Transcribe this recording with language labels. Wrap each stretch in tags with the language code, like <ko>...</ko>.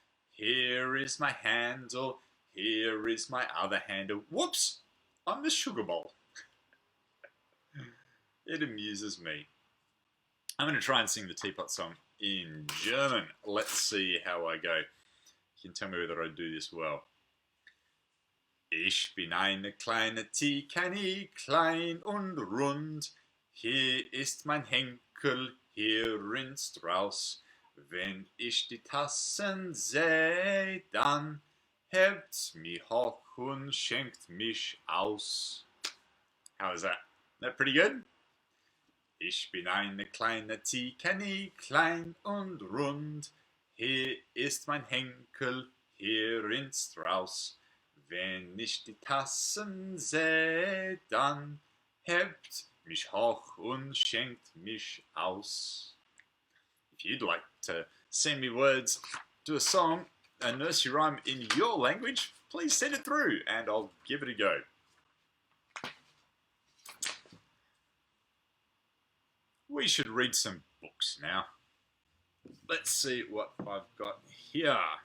<en>Here is my handle, here is my other handle. Whoops! I'm the sugar bowl. It amuses me. I'm going to try and sing the teapot song in German. Let's see how I go. You can tell me whether I do this well.</en> <de>Ich bin eine kleine Teekanne, klein und rund. Hier ist mein Henkel, hier rinst raus. Wenn ich die Tassen seh, dann hebt's mich hoch und schenkt mich aus.</de> <en>How is that? That pretty good?</en> <de>Ich bin eine kleine Teekanne, klein und rund. Hier ist mein Henkel, hier rinst raus. Wenn ich die Tassen seh, dann hebt mich hoch und schenkt mich aus.</de> <en>If you'd like to send me words to a song, a nursery rhyme in your language, please send it through and I'll give it a go. We should read some books now. Let's see what I've got here.</en>